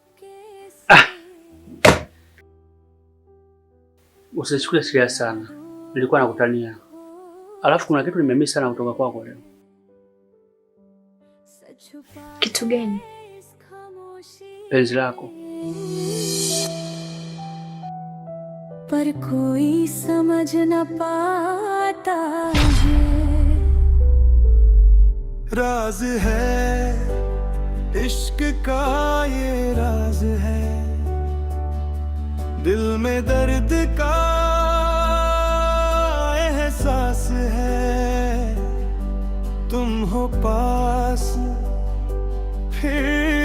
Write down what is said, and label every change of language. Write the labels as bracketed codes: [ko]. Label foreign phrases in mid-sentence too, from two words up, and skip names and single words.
[sw] Usichukue serious sana. Nilikuwa nakutania. Alafu kuna kitu nimemiss sana kutoka kwako leo. Kitu gani? Penzi lako. [hi] पर कोई समझ न पाता है, राज है इश्क का ये राज है, दिल में दर्द का एहसास है, तुम हो पास फिर